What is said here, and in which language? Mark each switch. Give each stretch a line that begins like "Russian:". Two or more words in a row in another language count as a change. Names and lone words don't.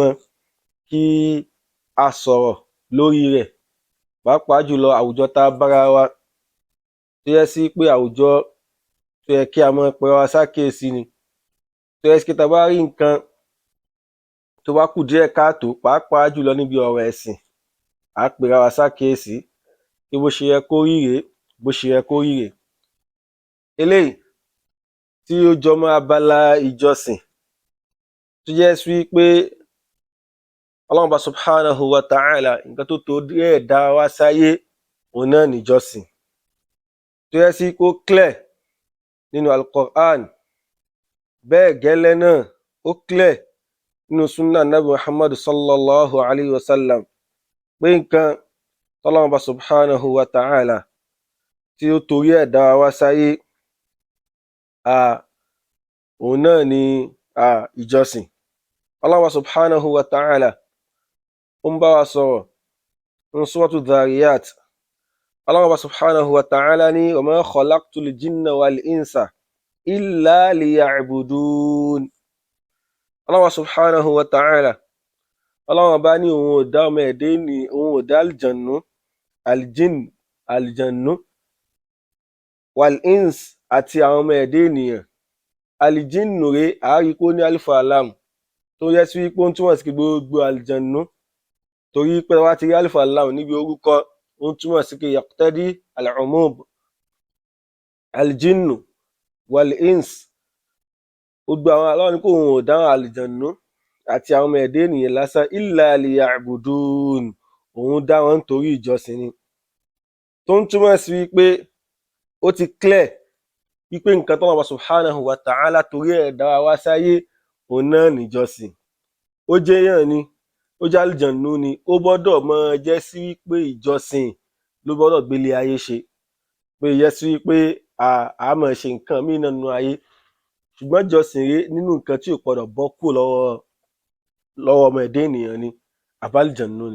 Yoruba: kí a sọ̀rọ̀ lórí rẹ̀, pàápàá jùlọ àwùjọ tá a bára wa, tó yẹ sí pé àwùjọ tó yẹ kí a máa pera wa sákèésí ni, tó yẹ sí pé tá a bá rí nǹkan tó bá kù díẹ̀ káàtó, pàápàá jùlọ níbi ọ̀rọ̀ ẹ̀sìn, à á pera wa sákèésí pé bó ṣe yẹ kó rí rèé, bó ṣe yẹ kó rí rèé. Eléyìí tí ó jọ mọ́ abala ìjọsìn, tó jẹ́ sí pé
Arabic: الله سبحانه وتعالى
Yoruba: nǹkan tó torí ẹ̀ dá wa sáyé òun náà níjọsìn, tó yẹ sí kó clear nínú al-Qur'an, bẹ́ẹ̀ gẹ́lẹ́ náà ó clear nínú
Arabic: سنة نبي محمد صلى الله عليه وسلم,
Yoruba: pé nǹkan
Arabic: الله سبحانه وتعالى
Yoruba: tí ó torí ẹ̀ dá wa sáyé òun náà ni ìjọsìn.
Arabic: الله سبحانه وتعالى
Yoruba: ó ń bá wa sọ̀rọ̀ ní
Arabic: سورة الذاريات. الله سبحانه وتعالى ní وما خلقت الجن والإنس إلا ليعبدون. الله سبحانه وتعالى,
Yoruba: Allah bá ní òun ò dá ọmọ ẹ̀dẹ́ ní òun ò dá
Arabic: الجن والإنس
Yoruba: àti àwọn ọmọ ẹ̀dẹ́ ènìyàn. Aljinnu rẹ̀ àárí kó ní
Arabic: ألف لام
Yoruba: tó yẹ sí wípé ó ń túmọ̀ sí gbogbo aljannu, torí pé wá ti rí
Arabic: ألف لام
Yoruba: níbi orúkọ ó ń túmọ̀ sí pé
Arabic: يقتضي العموم. الجن والإنس,
Yoruba: gbogbo àwọn aláwọ̀ ní kó òun ò dáhùn aljannu àti àwọn ọmọ ẹ̀dẹ́ ènìyàn lásán,
Arabic: إلا ليعبدون,
Yoruba: òun dá wọn nítorí ìjọsìn ni, tó ń túmọ̀ sí wípé ó ti clear wípé nǹkan tó
Arabic: الله سبحانه وتعالى
Yoruba: torí ẹ̀ dá wa sáyé òun náà níjọsìn. Ó jẹ́ èèyàn ni, ó jẹ́ àlùjànnú ni, ó gbọ́dọ̀ máa jẹ́ sí wípé ìjọsìn ló gbọ́dọ̀ gbélé ayé ṣe, pé yẹ sí wípé a máa ṣe nǹkan míì nínú ayé, ṣùgbọ́n ìjọsìn rèé nínú nǹkan tí ò gbọ́dọ̀ bọ́ kúrò lọ́wọ́ ọmọ ẹ̀dẹ́ ènìyàn ni àbálùjànnú ni.